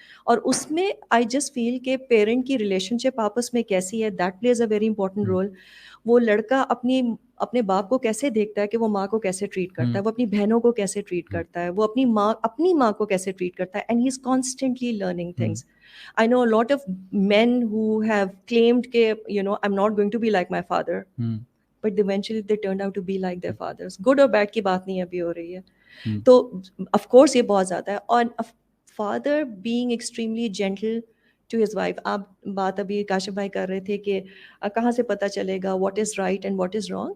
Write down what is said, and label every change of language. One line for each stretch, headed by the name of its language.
Urdu: اور اس میں
English: I just feel
Urdu: کہ پیرنٹ کی ریلیشن شپ آپس میں کیسی ہے,
English: That plays a very important role.
Urdu: وہ لڑکا اپنے باپ کو کیسے دیکھتا ہے کہ وہ ماں کو کیسے ٹریٹ کرتا ہے, وہ اپنی بہنوں کو کیسے ٹریٹ کرتا ہے, وہ اپنی ماں کو کیسے ٹریٹ کرتا ہے,
English: And he is constantly learning things. I know a lot of men who have claimed کہ you know I'm not going to be like my father, but eventually they turned out to be like their fathers. Good or bad
Urdu: کی بات نہیں ابھی ہو رہی ہے. تو of course یہ بہت زیادہ ہے.
English: اور father being extremely gentle to his wife.
Urdu: آپ بات ابھی کاشف بھائی کر رہے تھے کہ کہاں سے پتہ چلے گا
English: what is right and what is wrong.